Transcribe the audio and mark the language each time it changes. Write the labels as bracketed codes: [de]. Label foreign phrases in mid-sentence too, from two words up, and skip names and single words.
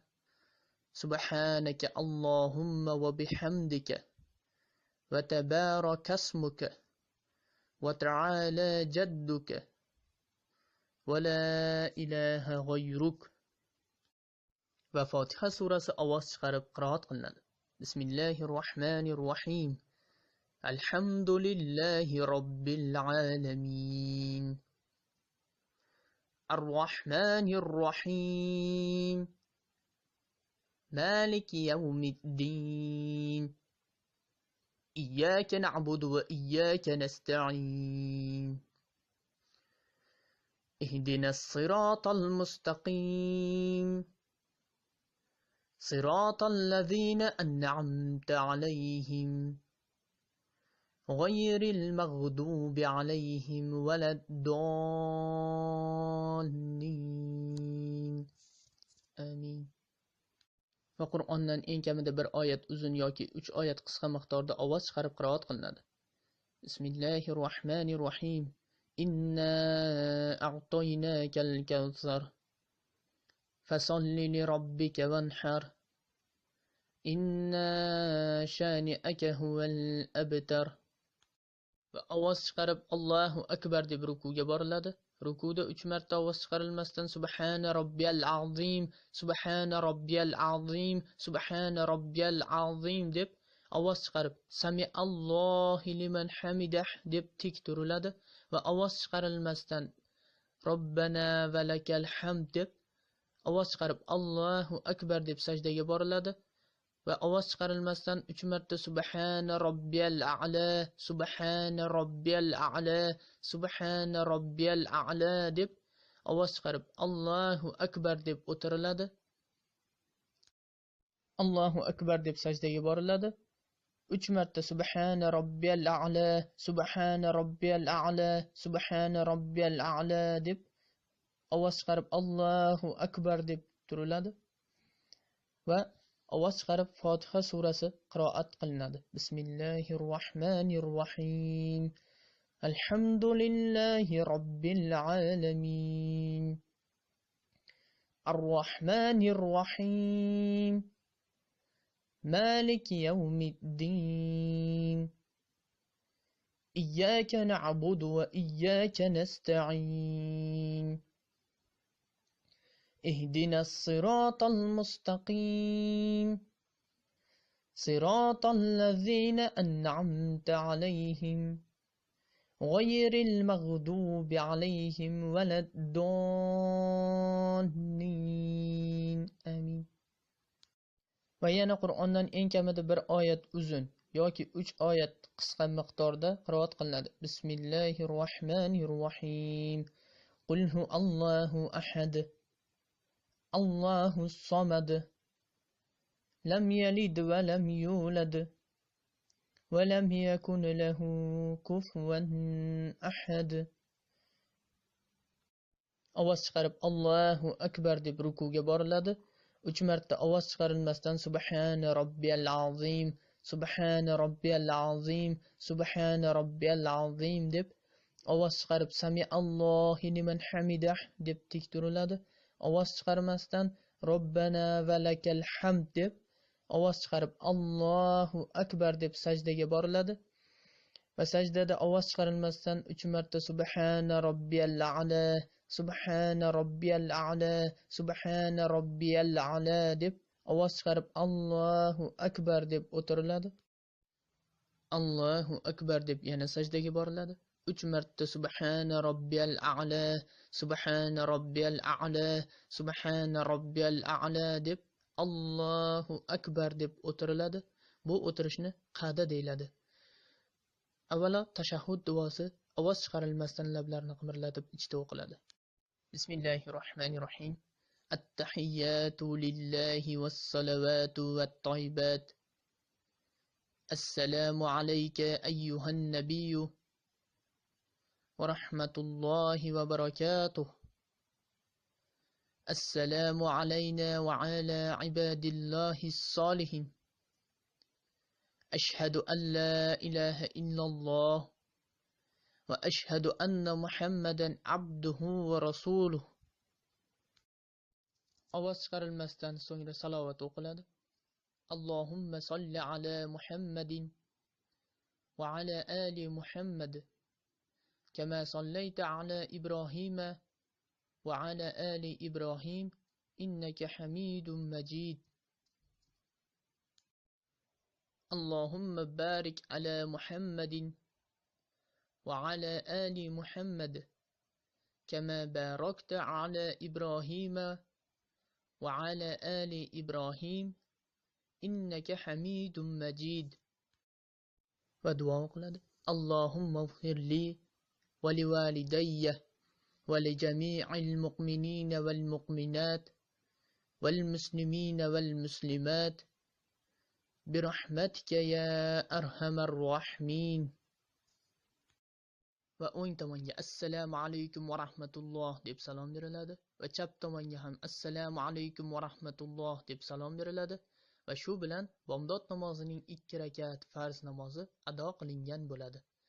[ar] سبحانك اللهم وبحمدك وتبارك اسمك وتعالى جدك ولا إله غيرك. [uz] Va Fotiha surasi ovoz chiqarib qiroat qilinadi. [ar] Bismillahirrohmanirrohim. الحمد لله رب العالمين. الرحمن الرحيم. مالك يوم الدين إياك نعبد وإياك نستعين اهدنا الصراط المستقيم صراط الذين أنعمت عليهم غير المغضوب عليهم ولا الضالين آمين. [uz] Va Qur'ondan eng kamida 1 oyat uzun yoki 3 oyat qisqa miqdorda ovoz chiqarib qiroat qilinadi. [ar] بسم الله الرحمن الرحيم إنا أعطيناك الكوثر فصل لربك وانحر إن شانئك هو الأبتر. [uz] Va ovoz chiqarib [ar] الله أكبر [uz] deb rukuga boriladi. Rukuda 3 marta ovoz chiqarilmasdan [ar] سبحان ربي العظيم، سبحان ربي العظيم، سبحان ربي العظيم, [uz] Subhana robbiyal azim deb ovoz chiqarib [ar] سمع الله لمن حمده [uz] deb tik turiladi va ovoz chiqarilmasdan [ar] ربنا ولك الحمد [uz] deb ovoz chiqarib [ar] الله أكبر [uz] deb sajdaga boriladi va ovoz chiqarilmasdan 3 marta [ar] سبحان ربي الأعلى، سبحان ربي الأعلى، سبحان ربي الأعلى, [uz] Subhana robbiyal a'la deb ovoz chiqarib [ar] الله أكبر [uz] deb o'tiriladi. [ar] الله أكبر [uz] deb sajdaga boriladi. 3 marta [ar] سبحان ربي الأعلى، سبحان ربي الأعلى، سبحان ربي الأعلى, [uz] Subhana robbiyal a'la deb ovoz chiqarib [ar] الله أكبر [uz] deb turiladi va ovoz chiqarib Fotiha surasi qiroat qilinadi. [ar] Bismillahirrohmanirrohim. الحمد لله رب العالمين. الرحمن الرحيم. مالك يوم الدين. إياك نعبد وإياك نستعين. اهدنا الصراط المستقيم صراط الذين أنعمت عليهم غير المغضوب عليهم ولا الضالين آمين. [uz] Va yana Qur'ondan eng kamida 1 oyat uzun yoki 3 oyat qisqa miqdorda qiroat qilinadi. [ar] Bismillahirrohmanirrohim. قل هو الله أحد. الله الصمد. لم يلد ولم يولد ولم يكن له كفوا أحد. [uz] Ovoz chiqarib [ar] الله أكبر [uz] deb rukuga boriladi. 3 marta ovoz chiqarilmasdan [ar] سبحان ربي العظيم، سبحان ربي العظيم، سبحان ربي العظيم, [uz] Subhana robbiyal azim deb ovoz chiqarib [ar] سمع الله لمن حمده [uz] deb tik turiladi. Ovoz chiqarmasdan [ar] ربنا ولك الحمد [uz] deb ovoz chiqarib [ar] الله أكبر [uz] deb sajdaga boriladi va sajdada ovoz chiqarilmasdan 3 marta [ar] سبحان ربي الأعلى، سبحان ربي الأعلى، سبحان ربي الأعلى, [uz] Subhana robbiyal a'la deb ovoz chiqarib [ar] الله أكبر [uz] deb o'tiriladi. [ar] الله أكبر [uz] deb yana sajdaga boriladi. 3 marta [ar] سبحان ربي الأعلى، سبحان ربي الأعلى، سبحان ربي الأعلى, [uz] Subhana robbiyal a'la deb [ar] الله أكبر [uz] deb o'tiriladi. Bu o'tirishni qada deyiladi. Avvalo tashahhud duosi ovoz chiqarilmasdan lablarni qimirlatib ichda o'qiladi. Bismillahirrohmanirrohim. [ar] التحيات لله والصلوات والطيبات. السلام عليك أيها النبي ورحمة الله وبركاته. السلام علينا وعلى عباد الله الصالحين. أشهد أن لا إله إلا الله وأشهد أن محمدا عبده ورسوله. [uz] Ovoz chiqarilmasdan so'ngra salovat o'qiladi. [ar] اللهم صل على محمد وعلى آل محمد كما صليت على إبراهيم وعلى آل إبراهيم إنك حميد مجيد. اللهم بارك على محمد وعلى آل محمد كما باركت على إبراهيم وعلى آل إبراهيم إنك حميد مجيد. [uz] Va duo qiladi. [ar] اللهم اغفر لي ولوالدي ولجميع المؤمنين والمؤمنات والمسلمين والمسلمات برحمتك يا أرحم الراحمين. [uz] Va o'ng tomonga [ar] السلام عليكم ورحمة الله [uz] deb salom beriladi va chap tomonga ham [ar] السلام عليكم ورحمة الله [uz] deb salom beriladi va shu bilan bomdod namozining 2 rakat farz namozi ado qilingan bo'ladi.